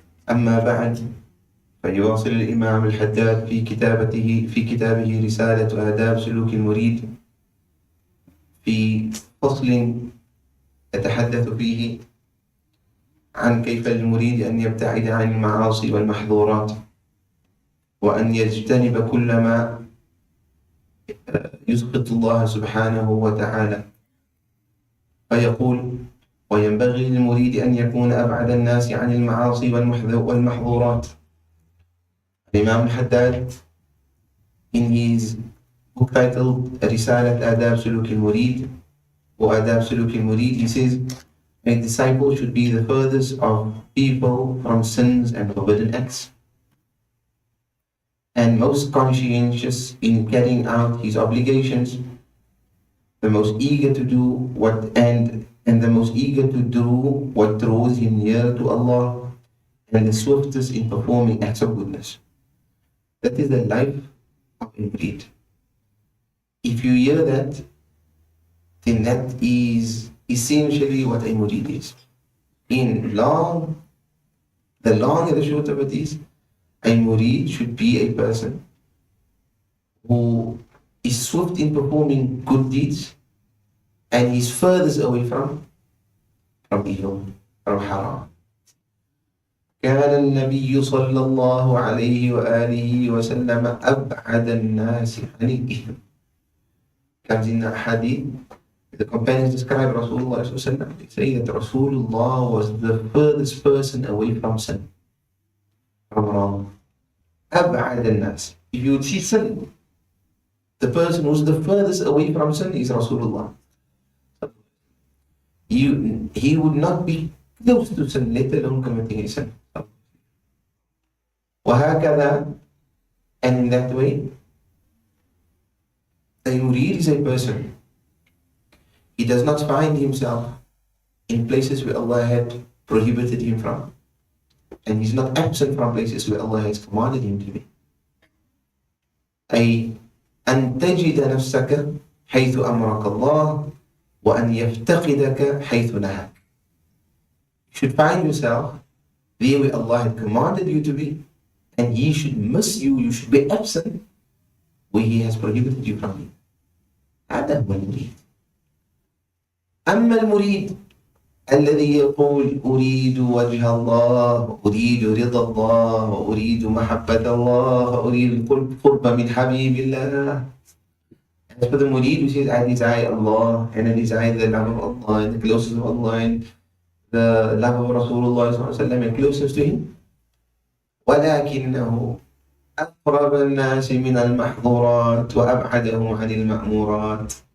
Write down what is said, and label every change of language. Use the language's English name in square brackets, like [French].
[Arabic] أما بعد، فيواصل الإمام الحداد في كتابه رسالة آداب سلوك المريد في فصل يتحدث فيه عن كيف للمريد أن يبتعد عن المعاصي والمحظورات، وأن يجتنب كل ما يسقط الله سبحانه وتعالى. فيقول: وينبغي للمريد أن يكون أبعد الناس عن المعاصي والمحظورات. [English] الإمام الحداد, in his book titled رسالة آداب سلوك المريد or آداب سلوك المريد, he says, a disciple should be the furthest of people from sins and forbidden acts, and most conscientious in carrying out his obligations, the most eager to do the most eager to do what draws him near to Allah, and the swiftest in performing acts of goodness. That is the life of a murid. If you hear that, then that is essentially what a murid is. The long and the short of it is, a murid should be a person who is swift in performing good deeds and is furthest away from evil, from haram. [Arabic] كان النبي صلى الله عليه وآله وسلم أبعد الناس عن الإثم. [English] Comes in the hadith, the companions describe Rasulullah sallallahu alaihi wasallam. They say that Rasulullah was the furthest person away from sin, from wrong. [Arabic] أبعد الناس. [English] If you would see sin, the person who's the furthest away from sin is Rasulullah. He would not be close to sin, let alone committing a sin. [Arabic] وهكذا, [English] and in that way, a murid is a person. He does not find himself in places where Allah had prohibited him from, and he's not absent from places where Allah has commanded him to be. [Arabic] أن تجد نفسك حيث أمرك الله وأن يفتقدك حيث نهاك. [English] You should find yourself there where Allah had commanded you to be, and He should miss you. You should be absent where He has prohibited you from it. [Arabic] هذا هو المريد. أما المريد الذي يقول أريد وجه الله وأريد رضا الله وأريد محبة الله وأريد القرب من حبيب الله. [English] As for the murid who says, I desire Allah and I desire the love of Allah and the closeness of Allah and the love of Rasulullah sallallahu alaihi wasallam and closeness to him, [Arabic] ولكنه أقرب الناس من المحظورات وأبعدهم عن المأمورات.